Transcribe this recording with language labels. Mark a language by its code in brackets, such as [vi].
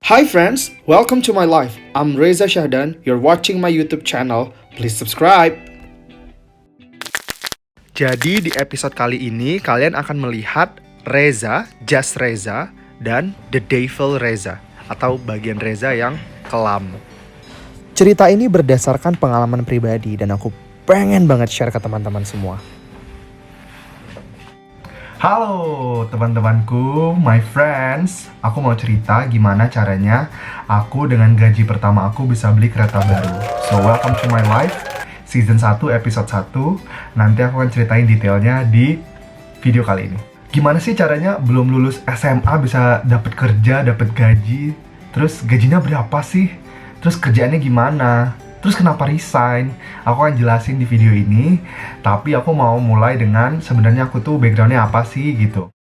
[en] Hi friends, welcome to my life. I'm Reza Shahdan. You're watching my YouTube channel. Please subscribe. [id] Jadi di episode kali ini kalian akan melihat Reza, Just Reza, dan The Devil Reza atau bagian Reza yang kelam. Cerita ini berdasarkan pengalaman pribadi dan aku pengen banget share ke teman-teman semua. Halo teman-temanku, [en] my friends. [id] Aku mau cerita gimana caranya aku dengan gaji pertama aku bisa beli kereta baru. [en] So welcome to my life, season 1 episode 1. [id] Nanti aku akan ceritain detailnya di video kali ini. Gimana sih caranya belum lulus SMA bisa dapat kerja, dapat gaji? Terus gajinya berapa sih? Terus kerjaannya gimana? Terus kenapa resign? Aku akan jelasin di video ini. Tapi aku mau mulai dengan sebenarnya aku tuh backgroundnya apa sih gitu.